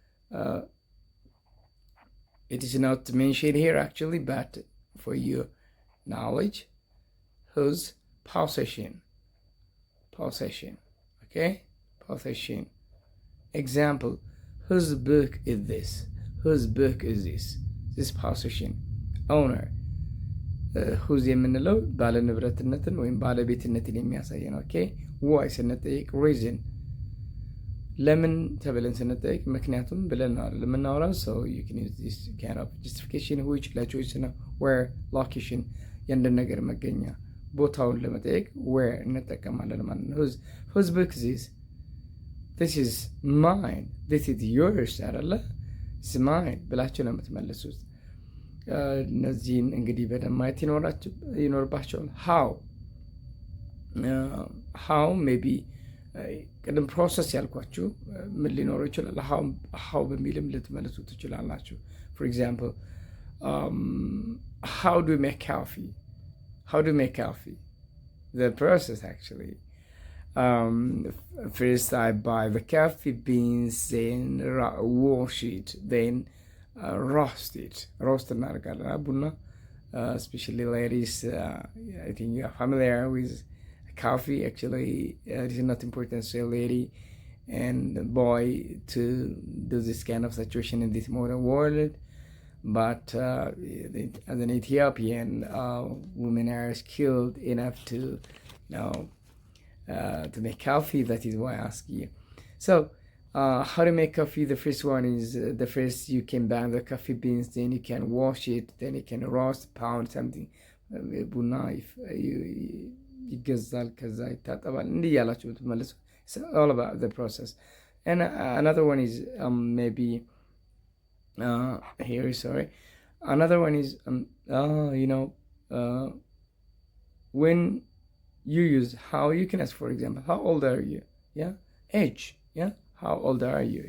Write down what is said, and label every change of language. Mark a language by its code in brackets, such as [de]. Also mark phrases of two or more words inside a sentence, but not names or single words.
[en] It is not mentioned here actually, but for your knowledge, whose possession. Okay, possession. Example, whose book is this? Whose book is this? This possession. Owner. [am] whose የምንለው ባለ ንብረትነትን ወይም ባለቤትነትን የሚያሳይ ነው። [en] okay why [am] ስንጠይቅ ሪዝን ለምን ተብለን ስንጠይቅ ምክንያቱም ብለን ነው ለምናወራው ሰው [en] you can use this kind of justification [am] which ለቾይስ ነው [en] where location [am] የአንድን ነገር መገኛ ቦታውን ለመጠየቅ where እንጠቀማለን ማለት ነው። [en] whose book is this is mine, this is yours [am] አይደለ [en] it's mine [am] ብላችሁ ነው የምትመልሱት። እነዚህን እንግዲህ በደንብ ማየት ይኖርባቸዋል። [en] how maybe [am] ቅድም ፕሮሰስ ያልኳችሁ ምን ሊኖረው ይችላል [en] how [am] በሚልም ልትመልሱ ትችላላችሁ። [en] for example how do you make coffee the process actually first I buy the coffee beans, then wash it, then roast [am] እናደርጋለን ቡና [en] especially ladies I think you are familiar with coffee actually it is not important to say lady and boy to do this kind of situation in this modern world, but as an Ethiopian women are skilled enough to to make coffee. That is why I ask you. So how to make coffee? The first one is the first you can buy the coffee beans, then you can wash it, then you can roast, pound something. [am] ቡና ይገዛል ከዛ ይታጠባል እንዲህ ያላችሁ ብትመልሱ [en] it's all about the process. And another one is maybe here sorry another one is when you use how, you can ask for example how old are you, age, how old are you?